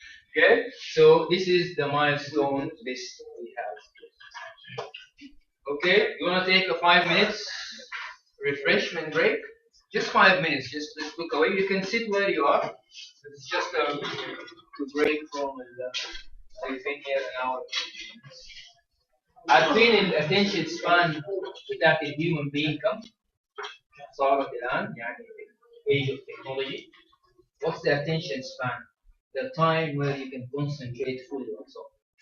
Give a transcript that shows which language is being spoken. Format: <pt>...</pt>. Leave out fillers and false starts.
<en>Okay. So this is the milestone list we have. Okay. You wanna take a 5 minutes refreshment break? Just 5 minutes. Just look away. You can sit where you are. It's just to break from we've been here an hour.</en> <ar>عارفين الاتنشن سبان بتاعت الهيومن بين كم؟ صارت الان يعني</ar> <en>age of technology. What's the attention span? The time where you can concentrate fully on something.</en>